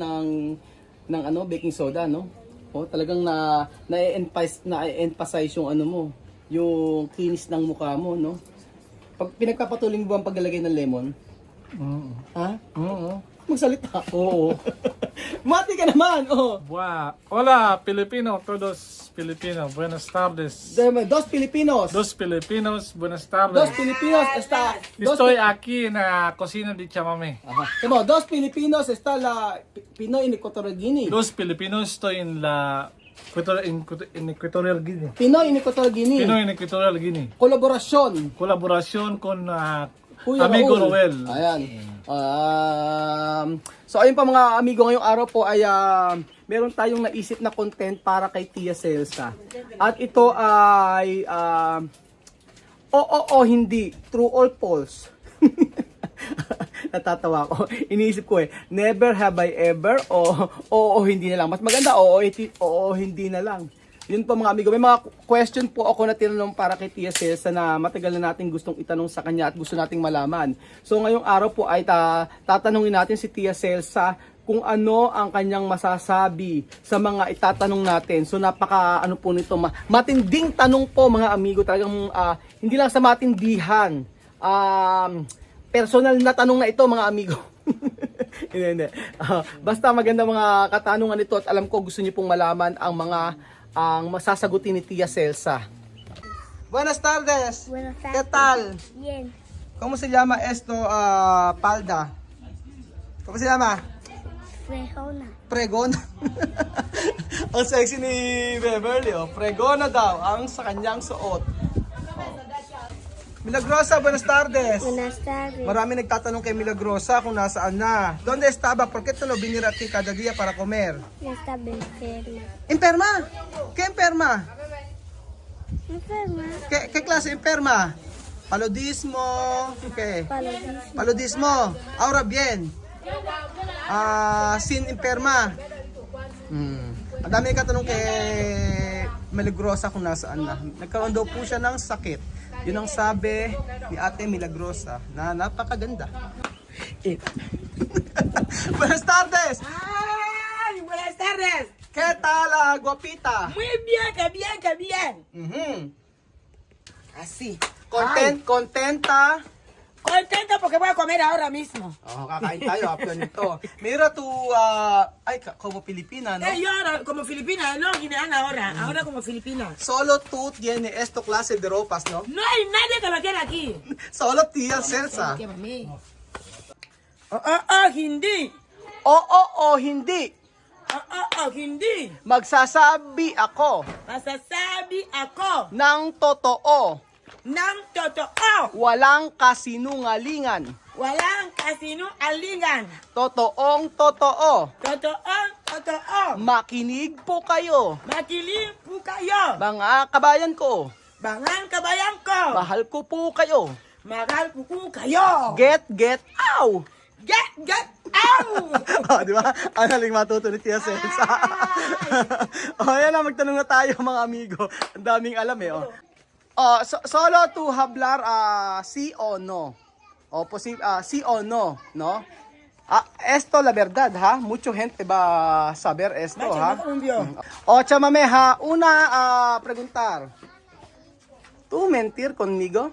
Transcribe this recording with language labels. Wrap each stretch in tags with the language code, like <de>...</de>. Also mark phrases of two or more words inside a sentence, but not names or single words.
<tl>Ng baking soda, no? Oh, talagang na-emphasize yung ano mo, yung kinis ng mukha mo, no? Pag pinagpapatuloy mo ba ang paglalagay ng lemon? Ha? Magsalita. Oo. Mati ka naman, oh.</tl> <es>Hola, Filipino, todos Filipino. Buenas tardes. Dos Filipinos. Dos Filipinos, buenas tardes. Dos Filipinos está. Estoy aquí en la cocina de Chamame. Ajá. Como dos Filipinos está la Pinoy en Equatorial Guinea. Dos Filipinos, estoy en la en Equatorial Guinea. Pinoy en Equatorial Guinea. Pinoy en Equatorial Guinea. Colaboración. Colaboración con Kuya amigo Raul. Noel.</es> <tl>Ayan. So ayun pa mga amigo, ngayong araw po ay meron tayong naisip na content para kay Tia Celsa. At ito ay oo hindi,</tl> <en>true or false.</en> <tl>Natatawa ko. Iniisip ko</tl> <en>never have I ever</en> <tl>o hindi na lang. Mas maganda oo hindi na lang. Yun po mga amigo, may mga question po ako na tinanong para kay Tia Celsa na matagal na natin gustong itanong sa kanya at gusto nating malaman. So ngayong araw po ay tatanungin natin si Tia Celsa kung ano ang kanyang masasabi sa mga itatanong natin. So napaka ano po nito, matinding tanong po mga amigo, talagang hindi lang sa matindihan. Personal na tanong na ito mga amigo. Hindi. Basta maganda mga katanungan ito at alam ko gusto niyo pong malaman ang masasagutin ni Tia Celsa.</tl> <es>Buenas tardes. Buenas tardes. ¿Qué tal? Bien. ¿Cómo se llama esto, palda? ¿Cómo se llama? Frejona. Pregona.</es> <tl>Ang sexy ni Beverly, oh. Pregona daw ang sa kanyang suot.</tl> <es>Milagrosa, buenas tardes. Buenas tardes.</es> <tl>Marami nagtatanong kay Milagrosa kung nasaan na.</tl> <es>¿Dónde estaba? ¿Por qué tú no viniste aquí cada día para comer? Ya estaba enferma. ¿Enferma? ¿Qué enferma? ¿Enferma? ¿Qué clase enferma? Paludismo. ¿Qué? Paludismo. Paludismo. Ahora bien. Sin enferma.</es> <tl>Ang dami nagtatanong kay Milagrosa kung nasaan na. Nagkaroon daw po siya ng sakit. Yun ang sabi ni Ate Milagrosa na napakaganda.</tl> <es>Buenas tardes. ¡Ay! ¡Buenas tardes! ¿Qué tal, guapita? Muy bien, que bien, que bien. Así. Contenta. Contenta porque voy a comer ahora mismo.</es> <tl>Oh, kakain tayo after nito.</tl> <es>Mira tu, como Pilipina, ¿no? Yo ahora como filipina, no guineana ahora. Ahora como filipina. Solo tú tienes esta clase de ropas, ¿no? No hay nadie que lo quiera aquí. Solo Tia Celsa. ¿Qué mami? Hindi.</es> <tl>Hindi. Hindi. Magsasabi ako Masasabi ako ng totoo. ng totoo. Walang kasinungalingan. Walang kasinungalingan. Totoong totoo. Totoo. Makinig po kayo, Makiling po kayo. mga kabayan ko. Bangan kabayan ko. Mahal ko po kayo. Mahal po kayo.</tl> <en>Get out! Get out!</en> <tl>Oh, di ba? Ang haling matuto ni Tia Celsa. Yan na, magtanong na tayo mga amigo. Ang daming alam</tl> <es>solo to hablar sí o no. Sí o no, ¿no? Esto la verdad, ha? Mucha gente va a saber esto, ha? Chamame, ha? Una preguntar. ¿Tú mentir conmigo?</es>